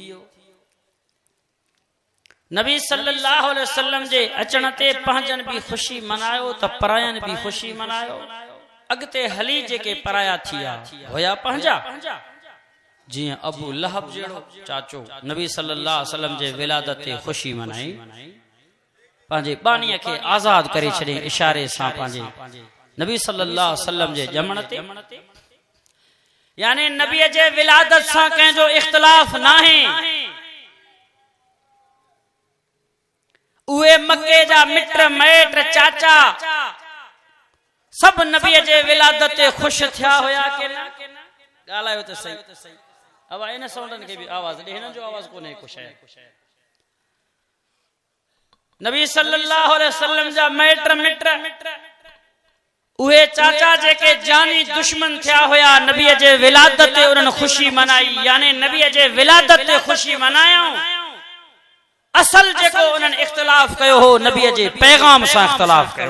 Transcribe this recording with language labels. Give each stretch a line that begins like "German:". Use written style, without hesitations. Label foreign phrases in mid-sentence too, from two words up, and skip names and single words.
Sindhi: नबी
Arabic: صلى الله عليه وسلم
Sindhi: जे अचण ते पंहिंजन भी खुशी मनायो त परायन भी खुशी मनायो। अगते हली जेके पराया थिया होया पंहिंजा, जियां अबू लहब जहिड़ो चाचो नबी
Arabic: صلى الله عليه وسلم
Sindhi: जे विलादत ते खुशी मनाई, पंहिंजे बानीअ खे आज़ाद करे छॾे इशारे सां पंहिंजे नबी
Arabic: صلى الله عليه وسلم
Sindhi: जे ॼमण ते। यानी नबीअ जे विलादत सां कंहिंजो इख्तिलाफ नाहे। उहे मके जा मिट मैट चाचा सब नबीअ जे विलादत ते खुश थिया हुया के न? ॻाल्हायो त सही। अब इन साउंडन के भी आवाज दे, हिनन जो आवाज कोने कुछ है। नबी
Arabic: صلى الله عليه وسلم
Sindhi: जा मैट मिट उहे चाचा जेके जानी दुश्मन थिया हुया नबीअ जे विलादत ते उन्हनि खुशी मनाई। यानी नबीअ जे विलादत ते खुशी मनायो। असल जेको उन्हनि इख्तिलाफ कयो हो नबीअ जे पैगाम सां इख्तिलाफ कयो।